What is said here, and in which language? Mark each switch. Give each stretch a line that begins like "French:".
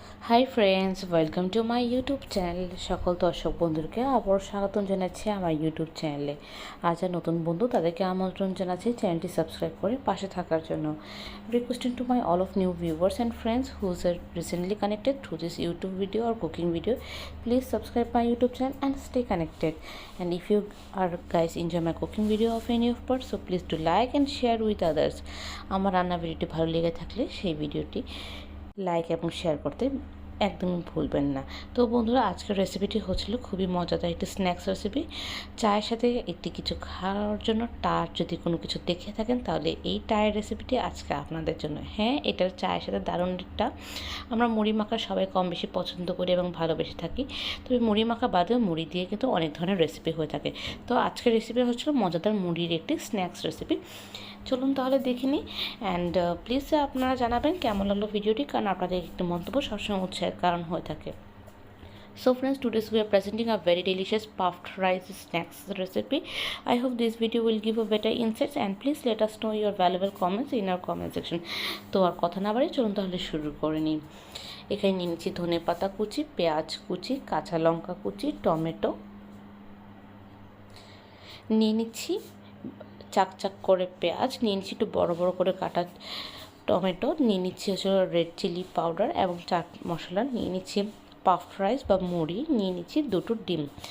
English: Hi friends, welcome to my YouTube channel.
Bangla: সকল দর্শক বন্ধুকে আবার স্বাগতম জানাচ্ছি আমার ইউটিউব চ্যানেলে। আজ আর নতুন বন্ধু তাদেরকে আমন্ত্রণ জানাচ্ছি চ্যানেলটি সাবস্ক্রাইব করে পাশে থাকার জন্য।
English: Requesting to my all of new viewers and friends whose are recently connected through this YouTube video or cooking video, please subscribe my YouTube channel and stay connected. And if you are guys enjoy my cooking video of any of part, so please do like and share with others.
Bangla: আমার রান্না ভিডিওটি ভালো লেগে থাকলে সেই ভিডিওটি like এবং share করতে একদমই ভুলবেন না। তো বন্ধুরা, আজকের রেসিপিটি হচ্ছিল খুবই মজাদার একটি স্ন্যাক্স রেসিপি। চায়ের সাথে একটি কিছু খাওয়ার জন্য টার যদি কোনো কিছু দেখে থাকেন তাহলে এই টায়ের রেসিপিটি আজকে আপনাদের জন্য। হ্যাঁ, এটার চায়ের সাথে দারুণ একটা, আমরা মুড়ি মাখা সবাই কম বেশি পছন্দ করি এবং ভালোবেসে থাকি। তবে মুড়ি মাখা বাদেও মুড়ি দিয়ে কিন্তু অনেক ধরনের রেসিপি হয়ে থাকে। তো আজকের রেসিপি হচ্ছিল মজাদার মুড়ির একটি স্ন্যাক্স রেসিপি। চলুন তাহলে দেখে নিই। অ্যান্ড প্লিজ আপনারা জানাবেন কেমন লাগলো ভিডিওটি, কারণ আপনাদের একটি মন্তব্য সবসময় উৎসাহের কারণ হয়ে থাকে।
English: So friends, today we are presenting a very delicious puffed rice snacks recipe. I hope this video will give you better insights, and please let us know your valuable comments in our comment section.
Bangla: তো আর কথা না বাড়িয়ে চলুন তাহলে শুরু করে নিই। এখানে নিয়ে নিচ্ছি ধনেপাতা কুচি, পেঁয়াজ কুচি, কাঁচা লঙ্কা কুচি, টমেটো নিয়ে নিচ্ছি, চাক করে পেঁয়াজ নিয়ে নিচ্ছি, একটু বড় বড় করে কাটা টমেটো নিয়ে নিচ্ছি, হচ্ছে রেড চিলি পাউডার এবং চাট মশলা নিয়ে নিচ্ছি, পাফড রাইস বা মুড়ি নিয়ে নিচ্ছি, দুটো ডিম।